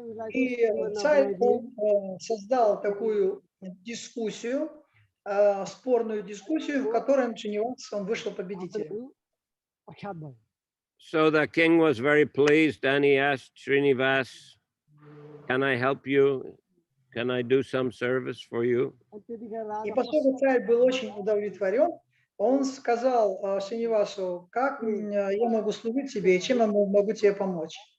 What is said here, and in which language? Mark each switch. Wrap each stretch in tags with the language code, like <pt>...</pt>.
<ru>И царь создал такую дискуссию, спорную дискуссию, в которой Шринивас он вышел победителем.</ru> <en>So the king was very pleased and he asked Srinivas, can I help you? Can I do some service for you?</en> <ru>И поскольку царь был очень удовлетворен, он сказал Шринивасу, как я могу служить тебе и чем я могу тебе помочь.</ru>